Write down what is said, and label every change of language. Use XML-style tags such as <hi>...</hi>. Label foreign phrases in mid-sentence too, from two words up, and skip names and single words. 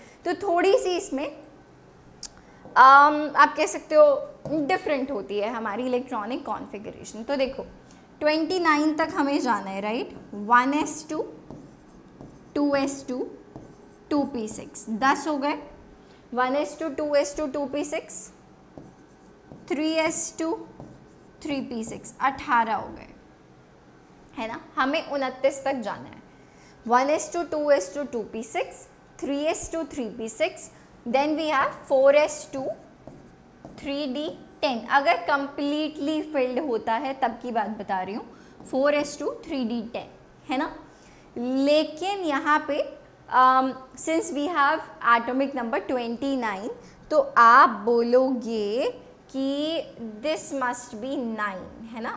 <hi>तो थोड़ी सी इसमें आप कह सकते हो डिफरेंट होती है हमारी</hi> <en>electronic configuration.</en> <hi>तो देखो 29 तक हमें जाना है, राइट, 1s2, 2s2, 2p6, 10 हो गए, 1s2, 2s2, 2p6, 3s2, 3p6, 18 हो गए, है ना। हमें 29 तक जाना है, 1s2, 2s2, 2p6, 3s2,</hi> <en>3p6, then we have 4s2,</en> <hi>3d10। अगर</hi> <en>completely filled</en> <hi>होता है तब की बात बता रही हूँ, 4s2, 3d10, है ना। लेकिन यहाँ पे</hi> <en>since we have atomic number 29</en> <hi>तो आप बोलोगे कि</hi> <en>this must be 9,</en> <hi>है ना।</hi>